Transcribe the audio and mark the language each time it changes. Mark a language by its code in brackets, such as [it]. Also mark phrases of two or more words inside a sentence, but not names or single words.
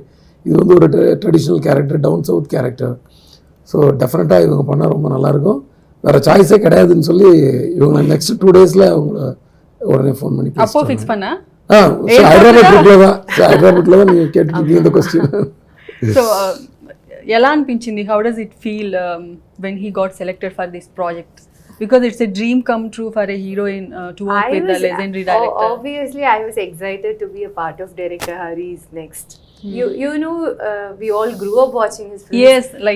[ta] இது வந்து ஒரு [en] traditional character, down south character. So definitely [ta] இவங்க பண்ணால் ரொம்ப நல்லாயிருக்கும், வேறு சாய்ஸே கிடையாதுன்னு சொல்லி இவங்க [en] next 2 days [ta] அவங்கள உடனே ஃபோன் பண்ணி அப்போ ஃபிக்ஸ் பண்ணா? ஹைதராபாத்தில் தான் நீங்கள் கேட்டுருக்கீங்க இந்த கொஸ்டின். [te] సో ఎలా అనిపించింది? [en] How does it feel when he got selected for this project? Because it's a dream come true for a heroine to work with the legendary director. Obviously, I was excited to be a part of director Hari's next. You know, we all grew up watching his films. Yes, like